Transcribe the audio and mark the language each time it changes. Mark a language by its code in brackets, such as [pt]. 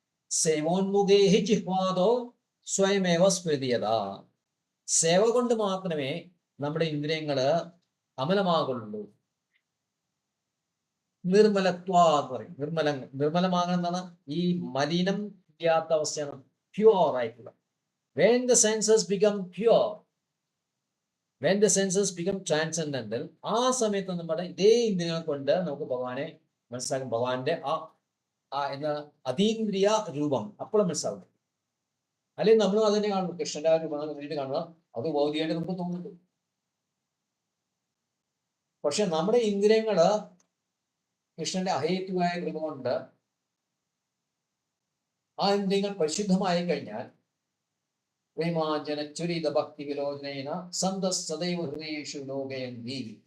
[sa] സേവോന്മുഖേഹി ജിഹ്വാദോ സ്വയമേവ സ്മൃതിയത. [ml] സേവ കൊണ്ട് മാത്രമേ നമ്മുടെ ഇന്ദ്രിയങ്ങള് അമലമാകുള്ളൂ. നിർമ്മലത്വ എന്ന് പറയും. നിർമ്മലമാകുന്നതാണ് ഈ മലിനം ഇല്ലാത്ത അവസ്ഥയാണ്, പ്യുവർ ആയിട്ടുള്ള. [en] When the senses become pure, when the senses become transcendental, [ml] ആ സമയത്ത് നമ്മുടെ ഇതേ ഇന്ദ്രിയങ്ങൾ കൊണ്ട് നമുക്ക് ഭഗവാനെ മനസ്സിലാക്കും. ഭഗവാന്റെ എന്താ അതീന്ദ്രിയ രൂപം അപ്പോൾ മനസ്സിലാവും. അല്ലെങ്കിൽ നമ്മളും അതിനെ കാണും, കൃഷ്ണന്റെ ആ രൂപം നേരിട്ട് കാണുക, അത് ഭൗതികമായിട്ട് നമുക്ക് തോന്നുന്നു. പക്ഷെ നമ്മുടെ ഇന്ദ്രിയങ്ങള് കൃഷ്ണന്റെ അഹേതുവായ കൃപ കൊണ്ട് ആ ഇന്ദ്രിയങ്ങൾ പരിശുദ്ധമായി കഴിഞ്ഞാൽ [sa] പ്രേമാഞ്ജന ചുരിത ഭക്തി വിലോചനേന സദൈവ ഹൃദയേഷു ലോകയന്തി.